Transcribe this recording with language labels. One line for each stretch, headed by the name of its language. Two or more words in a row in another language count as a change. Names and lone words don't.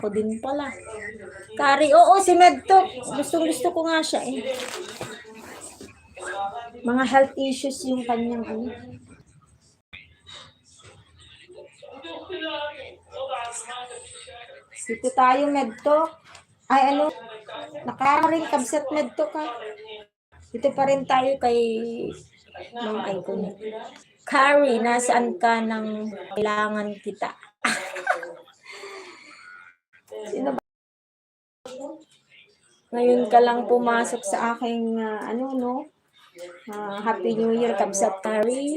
Filipino: Ako din pala. Kari, oo, si Medtok. Gusto ko nga siya, eh. Mga
English: health issues
Filipino: yung kanyang, ano. Dito tayo, Medtok. Ay, ano, nakakaring kabsat Medtok, ha. Dito pa rin tayo kay Ma'am Iconic. Carrie, nasaan ka nang kailangan kita? Sino ba? Ngayon ka lang pumasok sa aking,
English: Happy New Year,
Filipino: kabsat Carrie.